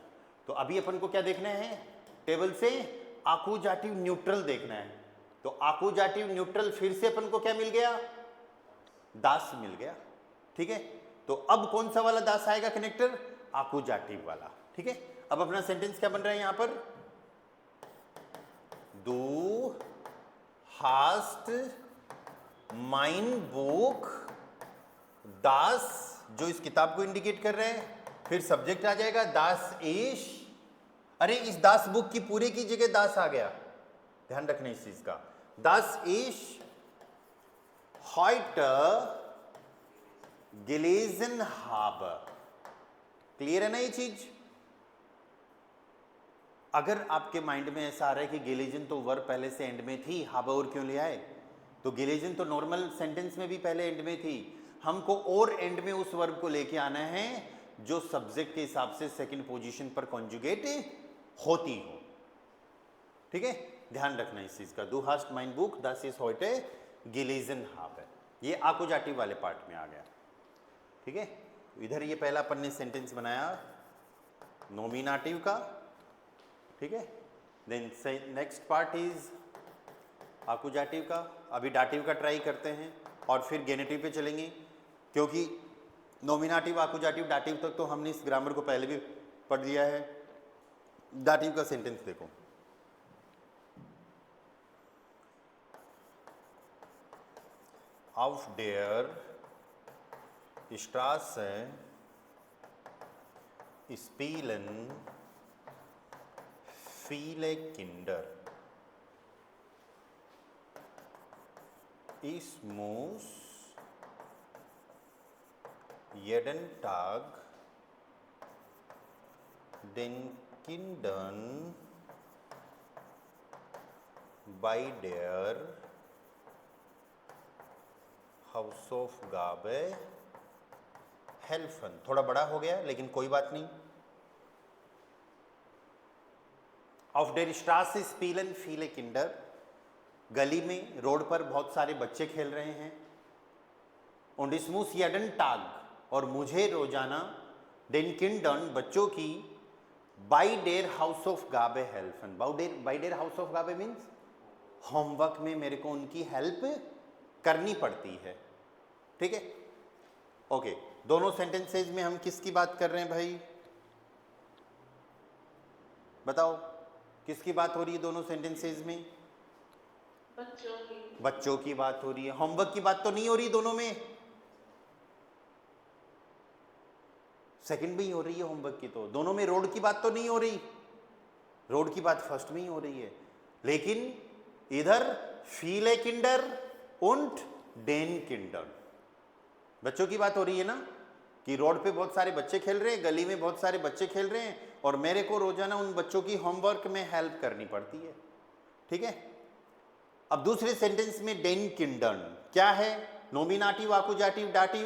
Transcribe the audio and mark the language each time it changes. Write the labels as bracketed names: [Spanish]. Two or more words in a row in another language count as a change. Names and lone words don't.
[Hindi] तो अभी अपन को क्या देखना है? टेबल से [German] Akkusativ neutral [Hindi] देखना है। तो [German] Akkusativ neutral [Hindi] फिर से अपन को क्या मिल गया? दास मिल गया, ठीक है। तो अब कौन सा वाला दास आएगा कनेक्टर? आकुजाटिव वाला, ठीक है। अब अपना सेंटेंस क्या बन रहा है यहां पर? [German] Du hast mein Buch, [Hindi] दास जो इस किताब को इंडिकेट कर रहे हैं, फिर सब्जेक्ट आ जाएगा [German] das ich. [Hindi] अरे इस [German] das Buch [Hindi] की पूरे की जगह दास आ गया, ध्यान रखना इस चीज का। [German] das ich heute gelesen habe। [Hindi] क्लियर है ना ये चीज? अगर आपके माइंड में ऐसा आ रहा है कि गेलेजन तो वर्ब पहले से एंड में थी, हाबा और क्यों ले आए? तो गेलेजन तो नॉर्मल सेंटेंस में भी पहले एंड में थी, हमको और एंड में उस वर्ब को लेके आना है जो सब्जेक्ट के हिसाब से [English] second position [Hindi] पर कॉन्जुगेट होती हो, ठीक है। ध्यान रखना इस चीज का। [German] Du hast mein Buch, das ist heute gelesen habe। [Hindi] ये आकुजाटिव वाले पार्ट में आ गया, ठीक है। इधर ये पहला अपन ने सेंटेंस बनाया नॉमिनेटिव का, ठीक है। [English] then next part is [Hindi] आकुजाटिव का। अभी डाटिव का ट्राई करते हैं और फिर गेनेटिव पे चलेंगे, क्योंकि नॉमिनेटिव आकुजाटिव डाटिव तक तो हमने इस ग्रामर को पहले भी पढ़ लिया है। डाटिव का सेंटेंस देखो, [German] auf der Straße spielen viele Kinder। Ich muss jeden Tag den Kindern bei der Hausaufgabe helfen। [Hindi] थोड़ा बड़ा हो गया लेकिन कोई बात नहीं। [German] Auf der Straße spielen viele Kinder, [Hindi] गली में रोड पर बहुत सारे बच्चे खेल रहे हैं। [German] Und ich muss jeden Tag, [Hindi] और मुझे रोजाना [German] den Kindern [Hindi] बच्चों की [German] by der Hausaufgabe helfen। by der Hausaufgabe [Hindi] means होमवर्क में मेरे को उनकी हेल्प करनी पड़ती है, ठीक है। ओके, दोनों सेंटेंसेज में हम किसकी बात कर रहे हैं भाई? बताओ किसकी बात हो रही है दोनों सेंटेंसेज में? बच्चों की बात हो रही है। होमवर्क की बात तो नहीं हो रही दोनों में? सेकंड में ही हो रही है होमवर्क की। तो दोनों में रोड की बात तो नहीं हो रही, रोड की बात फर्स्ट में ही हो रही है। लेकिन इधर [German] viele Kinder und den Kindern, [Hindi] बच्चों की बात हो रही है ना, कि रोड पे बहुत सारे बच्चे खेल रहे हैं, गली में बहुत सारे बच्चे खेल रहे हैं, और मेरे को रोजाना उन बच्चों की होमवर्क में हेल्प करनी पड़ती है, ठीक है। अब दूसरे सेंटेंस में [German] den Kindern [Hindi] क्या है? नॉमिनेटिव, आकुजाटिव, डाटिव?